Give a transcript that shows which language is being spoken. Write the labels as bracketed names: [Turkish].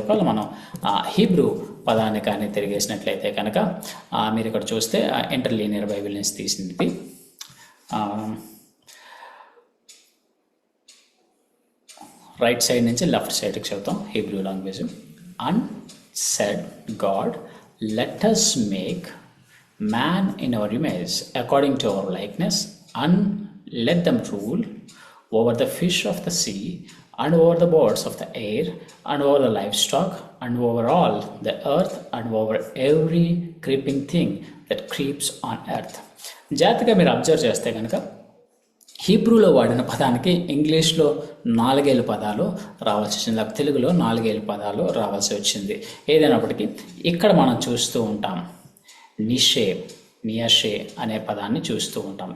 [Telugu] ఒకవేళ మనం హీబ్రూ పదాన్ని కానీ తిరిగేసినట్లయితే కనుక మీరు ఇక్కడ చూస్తే ఇంటర్లీనియర్ బైబిల్ నుంచి తీసినది రైట్ సైడ్ నుంచి లెఫ్ట్ సైడ్కి చదువుతాం Hebrew language. [English] And said God, let us make man in our image according to our likeness, and let them rule over the fish of the sea, and over the birds of the air, and over the livestock, and over all the earth, and over every creeping thing that creeps on earth. [Telugu] జాగ్రత్తగా మీరు observe చేస్తే కనుక హీబ్రూలో వాడిన పదానికి ఇంగ్లీష్లో 4 పదాలు రావాల్సి వచ్చింది, లేకపోతే తెలుగులో 4 పదాలు రావాల్సి వచ్చింది. ఏదైనప్పటికీ ఇక్కడ మనం చూస్తూ ఉంటాం నిషే, నియషే అనే పదాన్ని చూస్తూ ఉంటాం.